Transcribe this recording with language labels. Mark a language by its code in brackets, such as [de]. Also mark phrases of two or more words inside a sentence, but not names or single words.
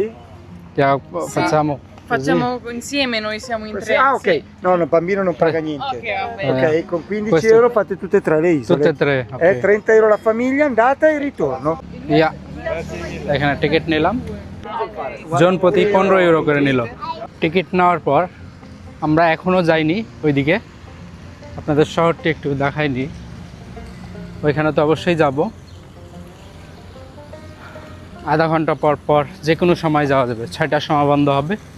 [it] Facciamo Facciamo insieme, noi siamo in tre. Ah, ok. No, il bambino non paga niente. Ok, va bene. Ok, con 15 Questo- euro fate tutte e tre le isole. tutte e tre. ok. 30 euro la famiglia, andata e ritorno. [bn] ইয়া এখানে টিকিট নিলাম, জন প্রতি 15 ইউরো করে নিল। টিকিট নেওয়ার পর আমরা এখনও যাইনি ওইদিকে, আপনাদের শহরটি একটু দেখাইনি। ওইখানে তো অবশ্যই যাব, আধা ঘন্টা পর পর যে কোনো সময় যাওয়া যাবে, 6টার সময় বন্ধ হবে।